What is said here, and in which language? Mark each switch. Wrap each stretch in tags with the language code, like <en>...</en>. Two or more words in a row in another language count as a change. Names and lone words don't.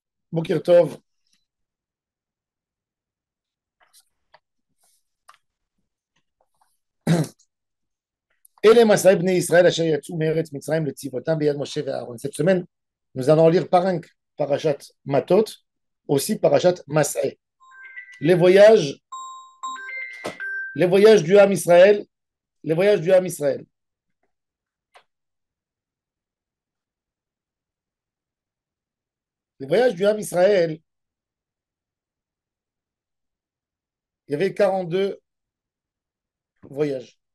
<he>בוקר טוב. אלה מסעי בני ישראל אשר יצאו מארץ מצרים לצבאותם ביד משה ואהרון.</he> <fr>Cette semaine, nous allons lire par un</fr> <he>פרשת מטות,</he> <fr>aussi</fr> <he>פרשת מסעי.</he> <fr>Les voyages, les voyages du</fr> <he>עם ישראל,</he> <fr>les voyages du</fr> <he>עם ישראל.</he> <fr>Les voyages du</fr> <he>עם ישראל,</he> <fr>il y avait 42 voyages.</fr>